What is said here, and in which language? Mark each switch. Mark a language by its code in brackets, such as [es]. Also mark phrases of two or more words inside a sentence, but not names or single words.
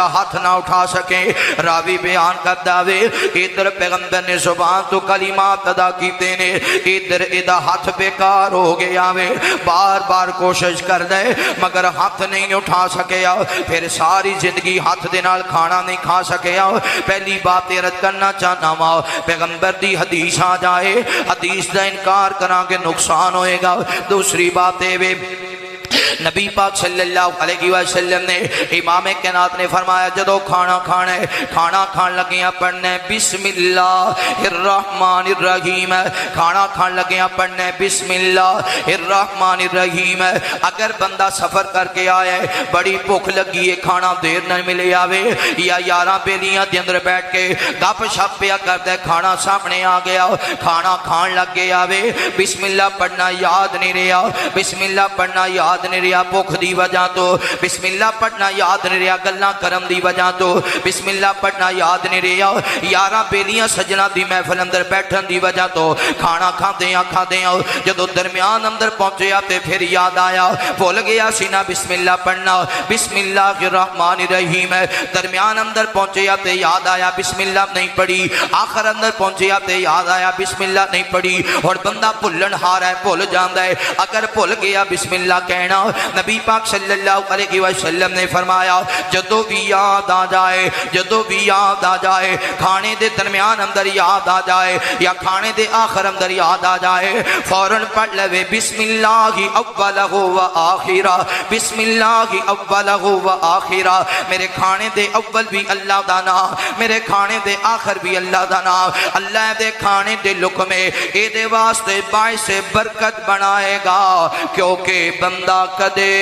[pa] ہاتھ نہ اٹھا سکے راوی بیان کردا وے ادھر پیغمبر نے زبان تو کلمات ادا کیتے نے ادھر ادا ہاتھ بیکار ہو گیا وے بار بار کوشش کر دے مگر ہاتھ نہیں اٹھا سکیا پھر ساری زندگی ہاتھ دے نال کھانا نہیں کھا سکیا پہلی بات رد کرنا چاہنا وا پیغمبر دی حدیث آ جائے حدیث دا انکار کراں کہ نقصان ہوئے گا دوسری بات ہے نبی پاک [ar] صلی اللہ علیہ وسلم [pa] نے امام کائنات نے فرمایا جدو کھانا کھانا ہے کھانا کھان لگیاں پڑھنا ہے [ar] بسم اللہ الرحمن الرحیم [pa] کھانا کھان لگیاں پڑھنا ہے [ar] بسم اللہ الرحمن الرحیم [pa] اگر بندہ سفر کر کے آیا ہے بڑی بھوک لگی ہے کھانا دیر نہ ملے آوے یا یاراں بیلیاں دے اندر بیٹھ کے گپ شپ پیا کردا ہے کھانا سامنے آ گیا کھانا کھان لگ گیا آوے [ar] بسم اللہ [pa] پڑھنا یاد نہیں رہا [ar] بسم اللہ [pa] پڑھنا یاد نہیں رہا بھوک دی وجہ تو [ar] بسم اللہ [pa] پڑھنا یاد نہیں رہا گلاں کرم دی وجہ تو [ar] بسم اللہ [pa] پڑھنا یاد نہیں رہا یاراں بیلیاں سجنا دی محفل اندر بیٹھن دی وجہ تو کھانا کھاندیاں جدو درمیان اندر پہنچیا تے پھر یاد آیا بھول گیا سی نا [ar] بسم اللہ [pa] پڑھنا [ar] بسم اللہ الرحمن الرحیم [pa] درمیان اندر پہنچیا تے یاد آیا بسم اللہ نہیں پڑھی آخر اندر پہنچیا تے یاد آیا [ar] بسم اللہ [pa] نہیں پڑھی اور بندہ بھلن ہار ہے بھول جاندا ہے اگر بھول گیا [ar] بسم اللہ [pa] کہنا نبی پاک [ar] صلی اللہ علیہ وسلم [pa] نے فرمایا جدو بھی یاد آ جائے جدو بھی یاد آ جائے کھانے دے درمیان اندر یاد آ جائے یا کھانے دے آخر اندر یاد آ جائے فوراً پڑھ لے [ar] بسم اللہ اولہ و آخرہ بسم اللہ اولہ و آخرہ [pa] میرے کھانے دے اول بھی اللہ دا نام میرے کھانے دے آخر بھی اللہ دا نام اللہ دے کھانے دے لقمے اے دے واسطے باعث برکت بنائے گا کیونکہ بندہ کدے